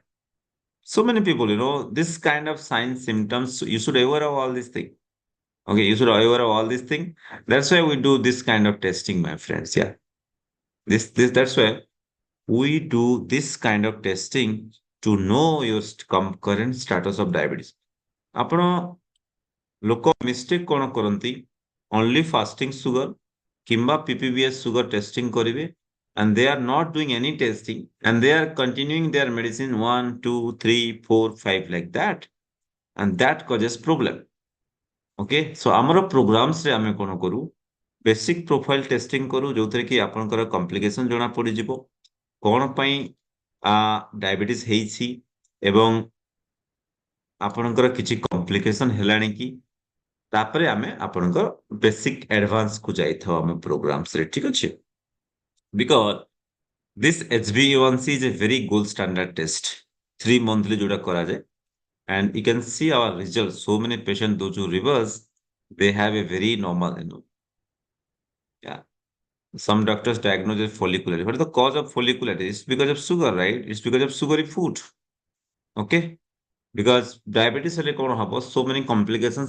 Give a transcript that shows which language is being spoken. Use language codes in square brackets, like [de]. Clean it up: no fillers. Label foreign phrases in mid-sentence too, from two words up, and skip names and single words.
[en] So many people, this kind of signs, symptoms, you should aware of all these things. Okay, you should aware of all these things. That's why we do this kind of testing, my friends. Yeah. That's why we do this kind of testing to know your current status of diabetes. [or] ଆପଣ ଲୋକ ମିଷ୍ଟେକ୍ କଣ କରନ୍ତି [en] only fasting sugar କିମ୍ବା PPBS sugar testing କରିବେ and they are not doing any testing and they are continuing their medicine 1, 2, 3, 4, 5 like that and that causes problem. Okay, so [or] ଆମର programs ରେ ଆମେ କଣ କରୁ [en] basic profile testing [or] କରୁ ଯୋଉଥିରେ କି ଆପଣଙ୍କର କମ୍ପ୍ଲିକେସନ ଜଣା ପଡିଯିବ କଣ ପାଇଁ ଡାଇବେଟିସ୍ ହେଇଛି ଏବଂ ଆପଣଙ୍କର କିଛି କମ୍ପ୍ଲିକେସନ ହେଲାଣି କି ତାପରେ ଆମେ ଆପଣଙ୍କର ବେସିକ ଆଡଭାନ୍ସ କୁ ଯାଇଥାଉ ଆମ ପ୍ରୋଗ୍ରାମସ ରେ ଠିକ ଅଛି [en] ବିକଜ this HbA1c is a very gold standard test 3 monthly [or] ଯୋଉଟା କରାଯାଏ [en] and you can see our results so many patients those who reverse they have a very normal yeah. Some doctors diagnose as follicular. What is the cause of follicular? It's because of sugar, right? It's because of sugary food. Okay? Because diabetes is so many complications.